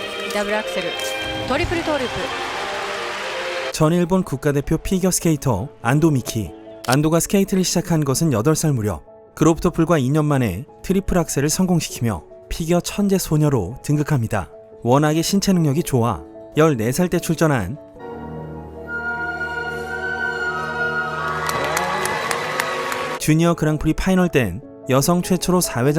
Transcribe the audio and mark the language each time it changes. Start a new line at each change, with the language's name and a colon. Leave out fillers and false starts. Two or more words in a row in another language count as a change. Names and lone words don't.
Japanese: ダブルアクセルトリプルトーループ。
Korean: 전 일본 국가대표 피겨스케이터 안도 미키. 안도가 스케이트를 시작한 것은 8살 무렵. 그로부터 불과 2년 만에 트리플 악셀을 성공시키며 피겨 천재 소녀로 등극합니다. 워낙에 신체 능력이 좋아 14살 때 출전한 주니어 그랑프리 파이널 땐 여성 최초로 4회전